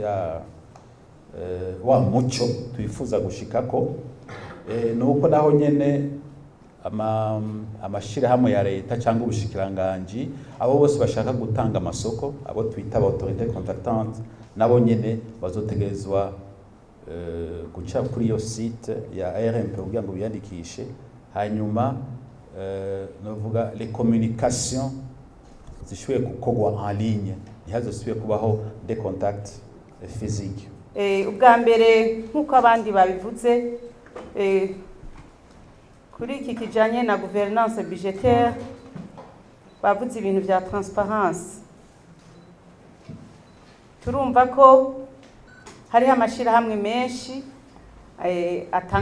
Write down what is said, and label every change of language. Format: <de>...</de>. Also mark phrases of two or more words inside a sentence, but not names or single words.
<rn>wa muco twifuza gushikako nuko naho nyene amashirahamwe ya leta cyangwa ubushikiranganji abo bose bashaka gutanga amasoko abo twita</rn> <fr>autorité contractante</fr> <rn>nabo nyene bazotegerezwa guca kuri iyo site ya RMP kugira ngo biyandikishe hanyuma novuga</rn> <fr>les communications</fr> <rn>zishoboye gukorwa</rn> <fr>en ligne</fr> <rn>ntihazosubire kubaho</rn> <fr>des contacts physiques</fr> <rn>ubwa mbere nk'uko abandi babivuze kuri iki kijanye na</rn> <fr>gouvernance budgétaire</fr> <rn>bavuze ibintu vya transparence turumva ko hariho amashirahamwe menshi atanga</rn>